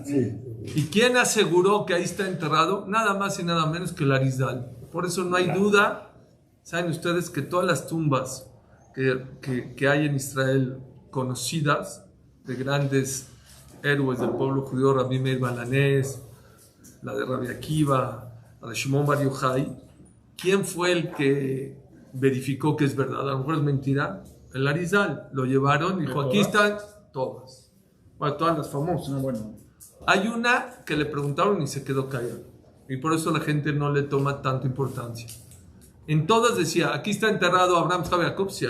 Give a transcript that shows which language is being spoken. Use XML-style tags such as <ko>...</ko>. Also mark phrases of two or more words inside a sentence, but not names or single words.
<es>¿Y quién aseguró que ahí está enterrado? Nada más y nada menos que el Arizal. Por eso no hay duda. Saben ustedes que todas las tumbas que hay en Israel conocidas de grandes héroes del pueblo judío, Rabbi Meir Balanés, la de Rabbi Akiva, la de Shimon Bar Yochai, ¿quién fue el que verificó que es verdad? A lo mejor es mentira. El Arizal lo llevaron y dijo, aquí están todas. Bueno, todas las famosas. Hay una que le preguntaron y se quedó callado. Y por eso la gente no le toma tanta importancia. En todas decía, aquí está enterrado Abraham Jacob, sí.</es>